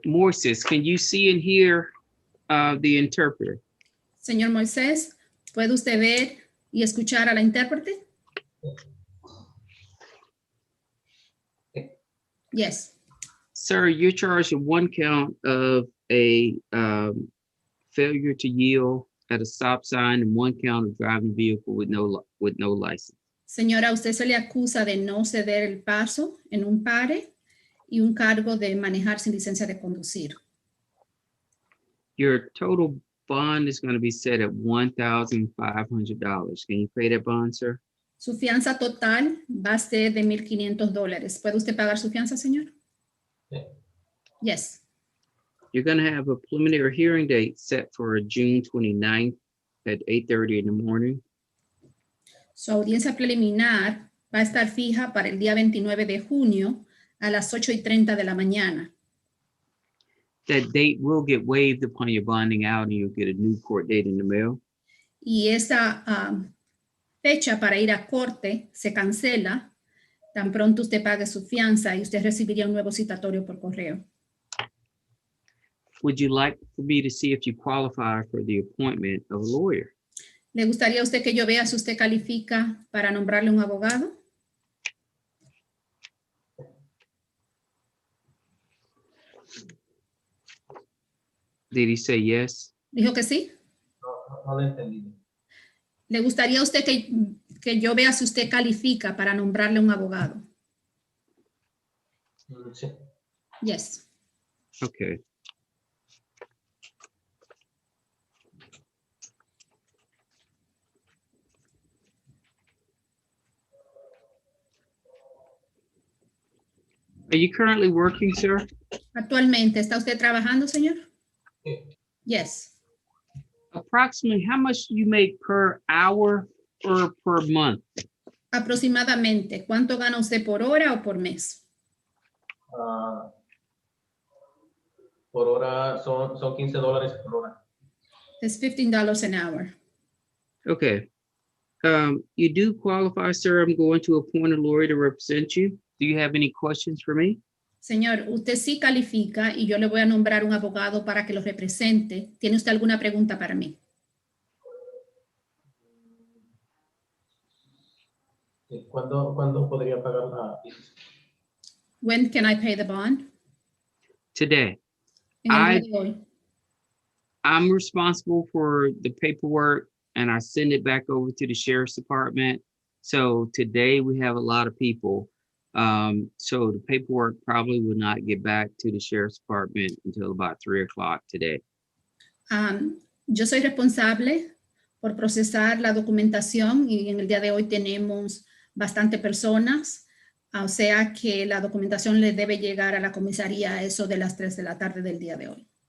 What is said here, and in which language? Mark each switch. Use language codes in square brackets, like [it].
[en] Moises, can you see and hear the interpreter? [es] Señor Moisés, ¿puede usted ver y escuchar a la intérprete? [en] Yes. Sir, you're charged with 1 count of a failure to yield at a stop sign and 1 count of driving a vehicle with no license. [es] Señora, usted se le acusa de no ceder el paso en un pare y un cargo de manejar sin licencia de conducir. [en] Your total bond is going to be set at $1,500. Can you pay that bond, sir? [es] Su fianza total va a ser de $1,500. ¿Puede usted pagar su fianza, señor? Sí. [en] Yes. You're going to have a preliminary hearing date set for June 29th at 8:30 in the morning. [es] Su audiencia preliminar va a estar fija para el día 29 de junio a las 8:30 de la mañana. [en] That date will get waived upon your bonding out and you'll get a new court date in the mail. [es] Y esa fecha para ir a corte se cancela tan pronto usted pague su fianza y usted recibiría un nuevo citatorio por correo. [en] Would you like for me to see if you qualify for the appointment of a lawyer? [es] ¿Le gustaría a usted que yo vea si usted califica para nombrarle un abogado? [en] Did he say yes? [es] ¿Dijo que sí? No lo entendí. ¿Le gustaría a usted que yo vea si usted califica para nombrarle un abogado? Sí. [en] Yes. Okay. Are you currently working, sir? [es] Actualmente, ¿está usted trabajando, señor? Sí. [en] Yes. Approximately how much do you make per hour or per month? [es] Aproximadamente, ¿cuánto gana usted por hora o por mes? Por hora son $15 por hora. Es [en] $15 an hour. Okay. You do qualify, sir. I'm going to appoint a lawyer to represent you. Do you have any questions for me? [es] Señor, usted sí califica y yo le voy a nombrar un abogado para que lo represente. ¿Tiene usted alguna pregunta para mí? Sí. ¿Cuándo podría pagar la fianza? [en] When can I pay the bond? Today. [es] En el día de hoy. [en] I'm responsible for the paperwork and I send it back over to the sheriff's department. So today we have a lot of people. So the paperwork probably will not get back to the sheriff's department until about 3 o'clock today. [es] Yo soy responsable por procesar la documentación y en el día de hoy tenemos bastante personas, o sea que la documentación le debe llegar a la comisaría a eso de las 3 de la tarde del día de hoy.